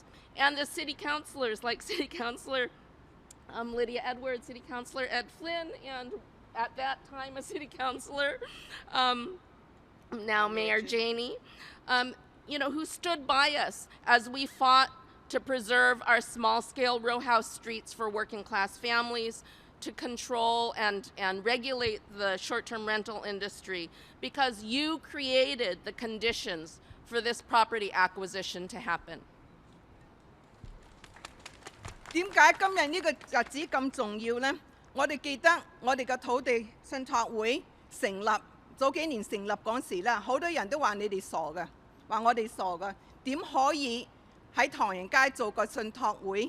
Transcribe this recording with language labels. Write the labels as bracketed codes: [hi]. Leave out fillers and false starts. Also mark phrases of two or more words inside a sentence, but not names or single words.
[en] And the city councilors, like City Councilor Lydia Edwards, City Councilor Ed Flynn, and at that time a city councilor, now Mayor Janey, who stood by us as we fought to preserve our small-scale row house streets for working-class families, to control and regulate the short-term rental industry, because you created the conditions for this property acquisition to happen. [yue] 點解今日呢個日子咁重要呢？我哋記得我哋嘅土地信託會成立早幾年成立嗰時啦，好多人都話你哋傻嘅，話我哋傻嘅，點可以喺唐人街做個信託會？